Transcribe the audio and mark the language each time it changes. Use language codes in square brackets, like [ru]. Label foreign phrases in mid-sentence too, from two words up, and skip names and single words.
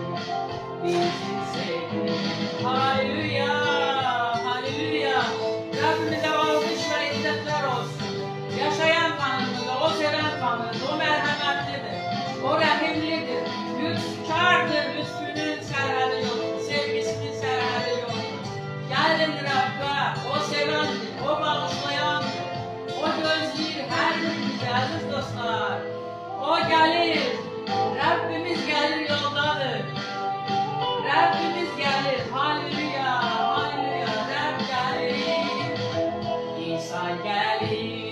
[tr] bizi sevdi. Haleluya, haleluya. Rabbimize alkış ve izzetler olsun. Yaşayan Tanrımız, o seven Tanrımız, o merhametlidir, o rahimlidir, lütfkardır, lütfunun sərhədi yoktur, sevgisinin sərhədi yoktur. [az] Gəlin Rabbə, o sevendir, o bağışlayandır, o gözləyir hər birimizi, əziz dostlar. O gəlir, Rabbimiz gəlir yoldadır. Rabbimiz gəlir, haleluya, haleluya, Rəbb gəlir, İsa gəlir,